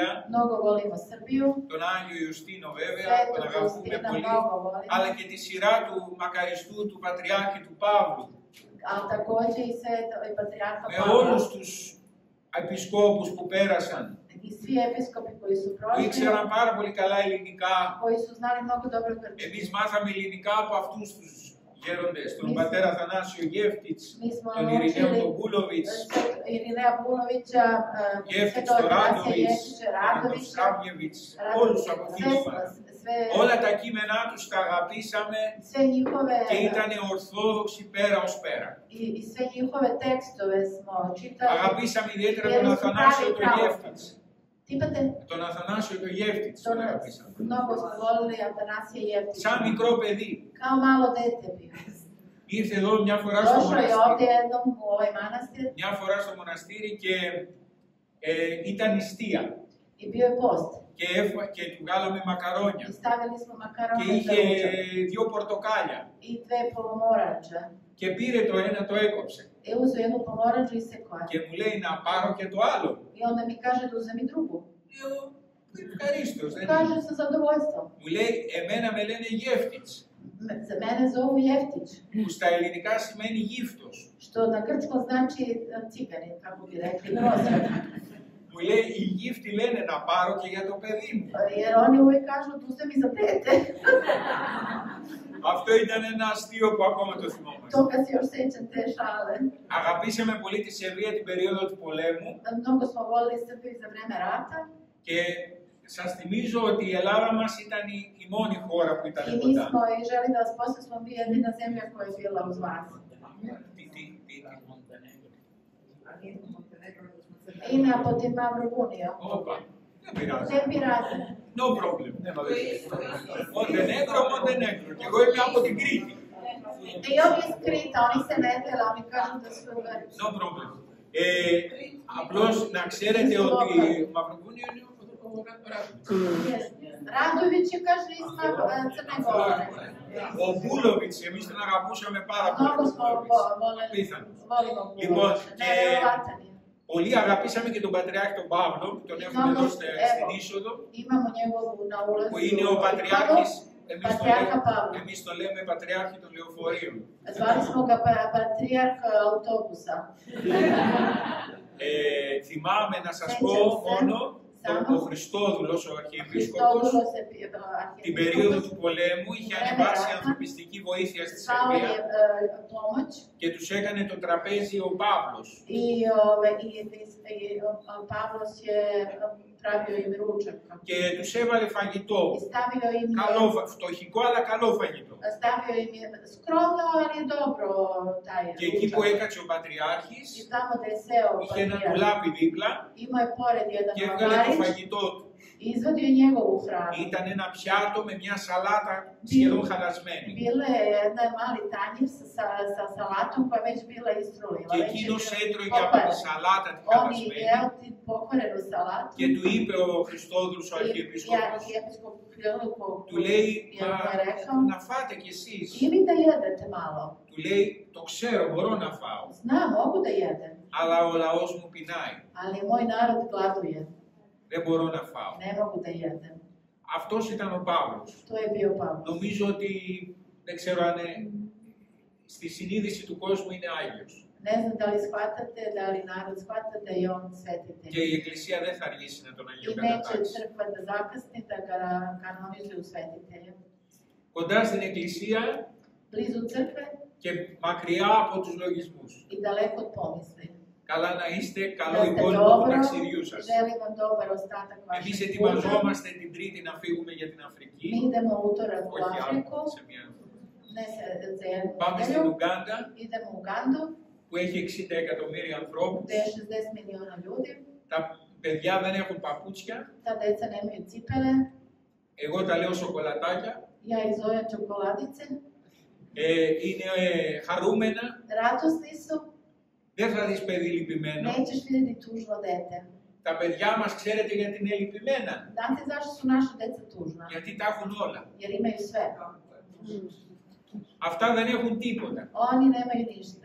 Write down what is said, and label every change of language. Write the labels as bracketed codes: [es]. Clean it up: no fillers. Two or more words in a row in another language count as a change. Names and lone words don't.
[sr] mnogo volimo Srbiju, [el] τον Άγιο Ιωστίνο βέβαια, τον [sr] Svetog [el] αγαπούμε [sr] Justina [el] πολύ, [sr] mnogo volimo, [el] αλλά και τη σειρά του μακαριστού του Πατριάρχη του Παύλου, [sr] ali takođe i svetog i patrijarha [el] με [sr] Pavla [el] όλους τους επισκόπους που πέρασαν, [sr] i svi episkopi koji su [el] που [sr] prošli, [el] ήξεραν πάρα πολύ καλά ελληνικά. [sr] koji su znali mnogo dobro grčki. [el] Εμείς μάθαμε ελληνικά από αυτούς τους γέροντες, τον πατέρα Θανάσιο Γεύτιτς, [sr] Mi smo [el] τον Ειρηναίο [sr] naučili [el] τον Πούλοβιτς, [sr] Irineja Pulovića, [el] Γεύτιτς, [sr] svetog [el] τον [sr] Atanasija [el] Ράντοβιτς, [sr] Jeftića, [el] τον [sr] Radovića, [el] Στράβγεβιτς, όλους από [sr] sve, [el] εκείνους μάθαμε. [sr] sve, [el] Όλα τα κείμενά τους τα αγαπήσαμε [sr] sve njihove [el] και ήταν ορθόδοξοι πέρα ως πέρα. [sr] i sve njihove tekstove smo čitali. [el] Αγαπήσαμε ιδιαίτερα τον [sr] Bili su [el] Αθανάσιο [sr] pravi [el] τον [sr] pravoslavni. [el] Γεύτιτς. Τι είπατε? Τον Αθανάσιο τον Γεύτιτς τον αγαπήσαμε. [sr] Mnogo smo volili Atanasija Jeftića. [el] Σαν μικρό παιδί. [sr] Kao malo dete bio. [el] Ήρθε εδώ μια φορά στο [sr] Došao je ovdje [el] μοναστήρι, [sr] jednom u ovaj manastir [el] μια φορά στο μοναστήρι και ήταν νηστεία [sr] i bio je post. [el] και του βγάλαμε μακαρόνια [sr] I stavili smo [el] και [sr] makarone za [el] είχε [sr] ručak [el] 2 πορτοκάλια [sr] i 2 pomoranđa. [el] και πήρε το ένα, το έκοψε [sr] I uzeo jednu pomoranđu i sekao je. [el] και μου λέει να πάρω και το άλλο. [sr] I onda mi kaže da uzem i drugu. [el] Λέω ευχαρίστως, δεν [sr] Kaže [el] είναι. [sr] sa zadovoljstvom. [el] Μου λέει εμένα με λένε Γεύτιτς, [sr] Za mene zovu Jeftić, [el] που στα ελληνικά σημαίνει γύφτος. [sr] što na grčkom znači cigani, kako bi rekli, grozan. [el] Μου λέει οι γύφτοι λένε να πάρω και για το παιδί μου. [sr] Jer oni uvijek kažu da uzem i za dete. [el] Αυτό ήταν ένα αστείο που ακόμα το θυμόμαστε. [sr] Toga se još sećam te šale. [el] Αγαπήσαμε πολύ τη Σερβία την περίοδο του πολέμου [sr] Mnogo smo volili Srbiju za vreme rata. [el] και σας θυμίζω ότι η Ελλάδα μας ήταν η μόνη χώρα που ήταν [sr] I mi [el] κοντά. [sr] smo, i želim da vas posle, smo bili jedina zemlja koja je bila uz vas. [el] I από την Μαυροβούνιο. Όπα, δεν πειράζει. Δεν πειράζει. [en] No problem. [el] Μοντενέγκρο, Μοντενέγκρο. Και εγώ είμαι από την Κρήτη. [sr] I ovi iz Krita, oni se ne dele, oni kažu da su Grci. [en] No problem. [el] Απλώς να ξέρετε ότι Μαυροβούνιο είναι ο Ράδοβιτς. [sr] Radović je, kaže, iz Crne Gore. [el] Ο Μπούλοβιτς, εμείς τον αγαπούσαμε πάρα [sr] Mnogo [el] πολύ. [sr] smo volimo [el] Λοιπόν, [sr] Bulovića. [el] και [sr] Nevjerovatan je. [el] πολύ αγαπήσαμε και τον Πατριάρχη τον Παύλο, που τον έχουμε εδώ στην είσοδο, [sr] Imamo njegovu na ulazu. [el] που είναι ο Πατριάρχης, Πατριάρχα Παύλου. εμείς το λέμε Πατριάρχη των Λεωφορείων. [sr] Zvali smo ga patrijarh autobusa. [el] Θυμάμαι να σας πω μόνο ο Χριστόδουλος, ο Αρχιεπίσκοπος, την περίοδο του πολέμου είχε ανεβάσει ανθρωπιστική βοήθεια στη Σερβία και τους έκανε το τραπέζι ο Παύλος. [sr] Pavlos je pravio im ručak. [el] Και τους έβαλε φαγητό. [sr] I stavio im [el] Καλό, φτωχικό αλλά καλό φαγητό. [sr] Stavio im je skromno, ali je dobro taj [el] Και εκεί που [sr] ručak. [el] έκατσε ο [sr] I [el] Πατριάρχης, [sr] tamo da je seo [el] είχε ένα [sr] patrijarh, [el] ντουλάπι δίπλα [sr] imao je pored jedan [el] και έβγαλε το [sr] magarić [el] φαγητό του. [sr] i izvadio je njegovu hranu. [el] Ήταν ένα πιάτο με μια σαλάτα σχεδόν χαλασμένη. [sr] Bilo je jedan mali tanjir sa salatom koja je već bila istrulila. [el] Και [sr] Već je [el] εκείνος [sr] bila [el] έτρωγε από τη [sr] pokvarena. [el] σαλάτα τη [sr] On je [el] χαλασμένη [sr] jeo ti pokvarenu salatu. [el] και του είπε ο Χριστόδουλος ο [sr] I [el] Αρχιεπίσκοπος, [sr] episkop Hriluko [el] του λέει, [sr] je rekao, [el] να φάτε κι εσείς. [sr] i vi da jedete malo. [el] Του λέει, το ξέρω, μπορώ να φάω, [sr] Znam, mogu da jedem, [el] αλλά ο λαός μου πεινάει, [sr] ali moj narod gladuje. [el] δεν μπορώ να φάω. [sr] Ne mogu da jedem. [el] Αυτός ήταν ο Παύλος. [sr] To je bio Pavlos. [el] Νομίζω ότι, δεν ξέρω αν στη συνείδηση του κόσμου είναι Άγιος. [sr] Ne znam da li shvatate, da li narod shvata da je on svetitelj. [el] Και η Εκκλησία δεν θα αργήσει να τον [sr] I neće [el] αγιοκατατάξει. [sr] crkva da zakasni da ga kanonizuje u svetitelje. [el] Κοντά στην Εκκλησία [sr] Blizu crkve [el] και μακριά από τους λογισμούς. [sr] i daleko od pomisli. [el] Καλά να είστε, [sr] Da [el] καλό [sr] ste [el] υπόλοιπο του [sr] dobro, [el] ταξιδιού σας. [sr] želim vam dobar ostatak [el] Εμείς [sr] vašeg puta. [el] ετοιμαζόμαστε την Τρίτη να φύγουμε για την Αφρική. [sr] Mi idemo u utorak u [el] Όχι [sr] Afriku, [el] άλλο, σε μια... [sr] ne za jednu [el] Πάμε στην [sr] nedelju. [el] Ουγκάντα, [sr] Idemo u Ugandu, [el] που έχει 60 εκατομμύρια ανθρώπους. [sr] gde je 60 miliona ljudi. [el] Τα παιδιά δεν έχουν παπούτσια. [sr] Ta deca nemaju cipele, [el] Εγώ τα λέω σοκολατάκια. [sr] ja ih zovem čokoladice. [el] Είναι χαρούμενα. [sr] Radosni su, [el] Δεν θα δεις παιδί λυπημένο. [sr] nećeš vidjeti tužno dete. [el] Τα παιδιά μας ξέρετε γιατί είναι λυπημένα. [sr] Znate zašto su naša deca tužna? [el] Γιατί τα έχουν όλα. [sr] Jer imaju sve. [el] Αυτά δεν έχουν τίποτα. [sr] Oni nemaju ništa.